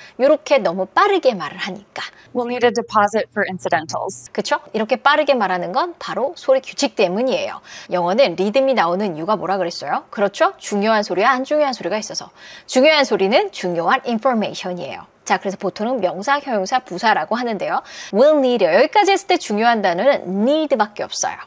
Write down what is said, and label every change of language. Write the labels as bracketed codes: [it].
[ko] 이렇게 너무 빠르게 말을 하니까. [en] We'll need a deposit for incidentals. [ko] 그렇죠? 이렇게 빠르게 말하는 건 바로 소리 규칙 때문이에요. 영어는 리듬이 나오는 이유가 뭐라 그랬어요? 그렇죠? 중요한 소리와 안 중요한 소리가 있어서. 중요한 소리는 중요한 information이에요. 자, 그래서 보통은 명사, 형용사, 부사라고 하는데요. [en] will need [ko] 여기까지 했을 때 중요한 단어는 need밖에 없어요.